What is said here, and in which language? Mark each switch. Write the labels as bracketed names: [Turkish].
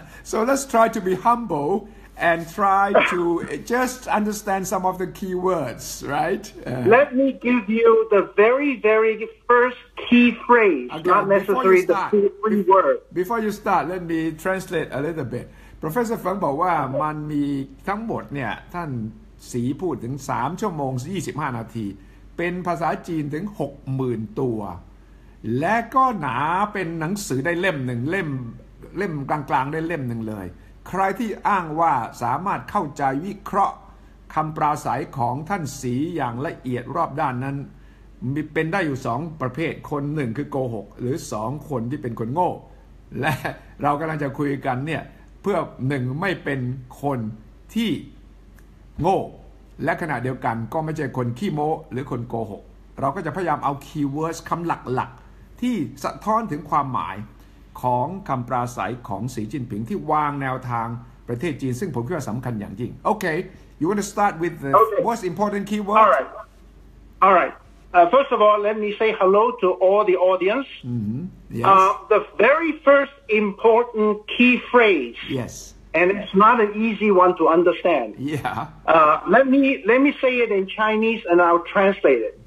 [English] So let's try to be humble and try to just understand some of the key words, right? Let me give you the very, very first key phrase, not necessarily the 3 words. Before you start, let me translate a little bit. [Thai] Professor Feng บอกว่ามันมีทั้งหมดเนี่ยท่านสีพูดถึง3 ชั่วโมง 25 นาทีเป็นภาษาจีนถึง 60,000 ตัวและก็หนาเป็นหนังสือได้เล่มหนึ่งเล่มกลางๆได้เล่มหนึ่งเลยใครที่อ้างว่าสามารถเข้าใจวิเคราะห์คำปราศัยของท่านสีอย่างละเอียดรอบด้านนั้นมีเป็นได้อยู่2ประเภทคนหนึ่งคือโกหกหรือ2คนที่เป็นคนโง่และเรากำลังจะคุยกันเนี่ย เพื่อหนึ่งไม่เป็นคนที่โง่และขณะเดียวกันก็ไม่ใช่คนขี้โม้หรือคนโกหกเราก็จะพยายามเอาคีย์เวิร์ดคำหลักๆที่สะท้อนถึงความหมายของคำปราศัยของสีจิ้นผิงที่วางแนวทางประเทศจีนซึ่งผมคิดว่าสำคัญอย่างยิ่ง [English] Okay you want to start with the most important keyword all right first of all let me say hello to all the audience yes the very first important key phrase yes and it's not an easy one to understand let me say it in Chinese and I'll translate it